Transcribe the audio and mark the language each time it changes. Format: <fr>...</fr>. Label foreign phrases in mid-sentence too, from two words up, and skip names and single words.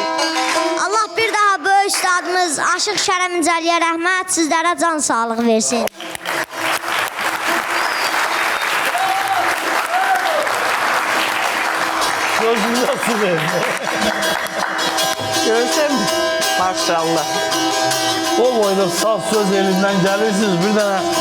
<az>Allah bir daha böyük üstadımız Aşıq Kərəm İncəliyə rəhmət, sizlərə can sağlığı versin. Gözünüzə su verin. Görsən mi? Maşallah.</az> <tr>O boyda saz söz elinden gelirsiniz bir tane.</tr>